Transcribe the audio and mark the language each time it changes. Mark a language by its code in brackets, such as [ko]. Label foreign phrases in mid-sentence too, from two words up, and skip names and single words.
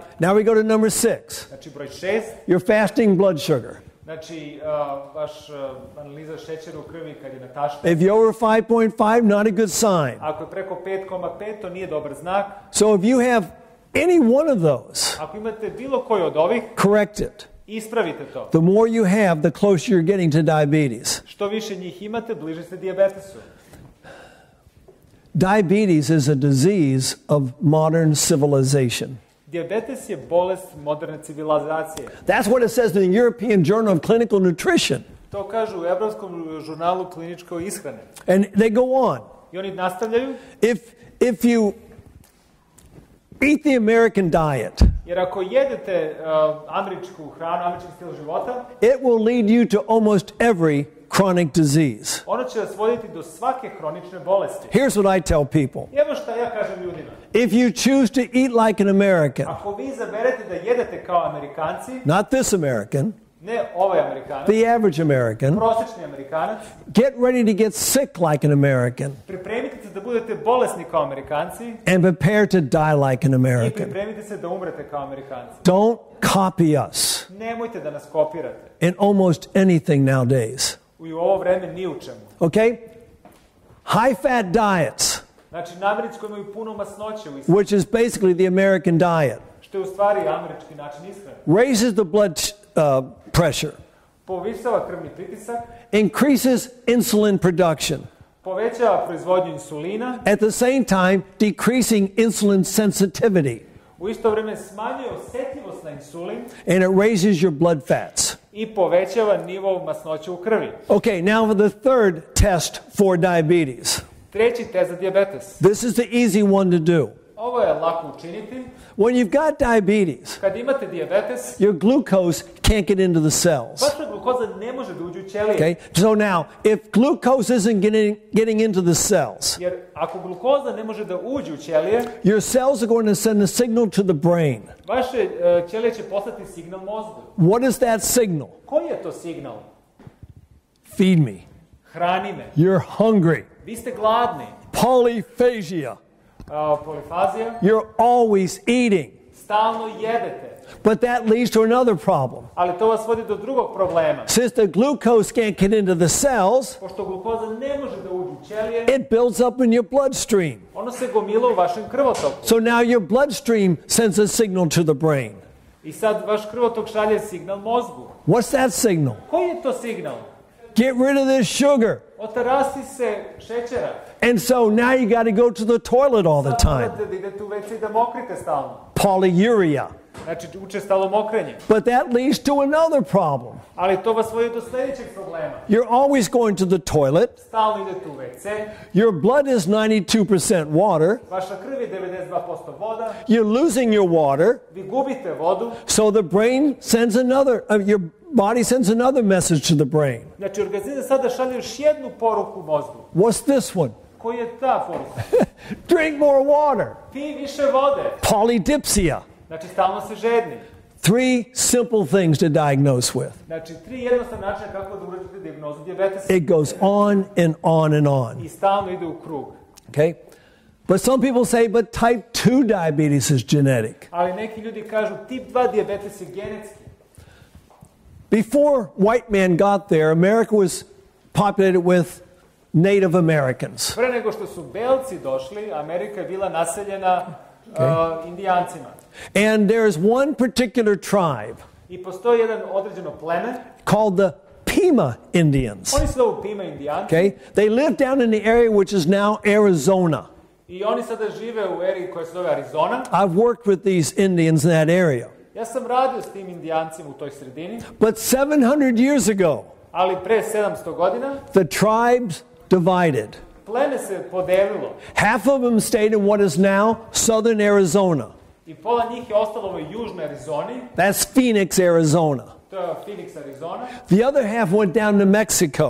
[en] Now we go to number 6. [sr] Znači broj 6. [en] Your fasting blood sugar. [sr] Znači vaš analiza šećera u krvi kad je natašta. [en] If you're over 5.5, not a good sign. [sr] Ako je preko 5,5, to nije dobar znak. [en] So if you have any one of those, [sr] Ako imate bilo koji od ovih, [en] correct it. [sr] ispravite to. [en] The more you have, the closer you're getting to diabetes. [sr] Što više njih imate, bliže ste dijabetesu. [en] Diabetes is a disease of modern civilization. [sr] Dijabetes je bolest moderne civilizacije. [en] That's what it says in the European Journal of Clinical Nutrition. [sr] To kažu u Evropskom žurnalu kliničkoj ishrane. [en] And they go on. [sr] I oni nastavljaju. [en] If you eat the American diet, [sr] Jer ako jedete američku hranu, američki stil života, [en] it will lead you to almost every chronic disease. [sr] ono će vas voditi do svake hronične bolesti. [en] Here's what I tell people. [sr] I evo šta ja kažem ljudima. [en] If you choose to eat like an American, [sr] Ako vi izaberete da jedete kao Amerikanci, [en] not this American, [sr] ne ovaj Amerikanac, [en] the average American, [sr] prosječni Amerikanac, [en] get ready to get sick like an American [sr] pripremite se da budete bolesni kao Amerikanci [en] and prepare to die like an [sr] i [en] American. [sr] pripremite se da umrete kao Amerikanci. [en] Don't copy us [sr] Nemojte da nas kopirate. [en] in almost anything nowadays. [sr] I u ovo vreme ni u čemu. [en] Okay? High fat diets, [sr] Znači, namirnici koji imaju puno masnoće u ishrani, [en] which is basically the American diet, [sr] što je u stvari američki način ishrane, [en] raises the blood pressure, [sr] povisava krvni pritisak, [en] increases insulin production, [sr] povećava proizvodnju insulina, [en] at the same time decreasing insulin sensitivity, [sr] u isto vrijeme smanjuje osjetljivost na insulin [en] and it raises your blood fats. [sr] i povećava nivo masnoće u krvi. [en] Okay, now for the third test for diabetes. [sr] Treći test za dijabetes. [en] This is the easy one to do. [sr] Ovo je lako učiniti. [en] When you've got diabetes, [sr] Kad imate dijabetes, [en] your glucose can't get into the cells. [sr] vaša glukoza ne može da uđe u ćelije. [en] Okay, so now if glucose isn't getting into the cells, [sr] Jer ako glukoza ne može da uđe u ćelije, [en] your cells are going to send a signal to the brain. [sr] vaše ćelije će poslati signal mozgu. [en] What is that signal? [sr] Koji je to signal? [en] Feed me. [sr] Hrani me. [en] You're hungry. [sr] Vi ste gladni. [en] Polyphagia. [sr] Polifazija. [en] You're always eating. [sr] Stalno jedete. [en] But that leads to another problem. [sr] Ali to vas vodi do drugog problema. [en] Since the glucose can't get into the cells, [sr] Pošto glukoza ne može da uđe u ćelije, [en] it builds up in your bloodstream. [sr] ono se gomila u vašem krvotoku. [en] So now your bloodstream sends a signal to the brain. [sr] I sad vaš krvotok šalje signal mozgu. [en] What's that signal? [sr] Koji je to signal? [en] Get rid of this sugar. [sr] Otarasi se šećera. [en] And so now you got to go to the toilet all the [sr] Sad [en] time. [sr] morate da idete u WC i da mokrite stalno. [en] Polyuria. [sr] Znači, učestalo mokrenje. [en] But that leads to another problem. [sr] Ali to vas vodi do sljedećeg problema. [en] You're always going to the toilet. [sr] Stalno idete u WC. [en] Your blood is 92% water. [sr] Vaša krv je 92% voda. [en] You're losing your water. [sr] Vi gubite vodu. [en] So the brain sends another, your body sends another message to the brain. [sr] Znači, organizam sada šalje još jednu poruku mozgu. [en] What's this one? [sr] Koji je ta poruka? [en] Drink more water. [sr] Pij više vode. [en] Polydipsia. [sr] Znači, stalno se žedni. [en] 3 simple things to diagnose with. [sr] Znači, 3 jednostavne načine kako da uradite dijagnozu dijabetesa. [en] It goes on and on and on. [sr] I stalno ide u krug. [en] Okay? But some people say, but type 2 diabetes is genetic. [sr] Ali neki ljudi kažu, tip 2 dijabetes je genetski. [en] Before white man got there, America was populated with Native Americans. [sr] Pre nego što su belci došli, Amerika je bila naseljena Indijancima. [en] And there is one particular tribe [sr] I postoji jedan određeno pleme. [en] called the Pima Indians. [sr] Oni se zovu Pima Indijanci. [en] Okay? [sr] They live down in the area which is now Arizona. [en] I oni sada žive u eri koja se zove Arizona. [sr] I've worked with these Indians in that area. [en] Ja sam radio s tim Indijancima u toj sredini, [sr] But 700 years ago, [en] ali pre 700 godina [sr] the tribes divided. [en] pleme se podelilo [sr] Half of them stayed in what is now southern Arizona. [en] i pola njih je ostalo u južnoj Arizoni, [sr] That's Phoenix, Arizona. [en] to je Phoenix, Arizona. [sr] The other half went down to Mexico.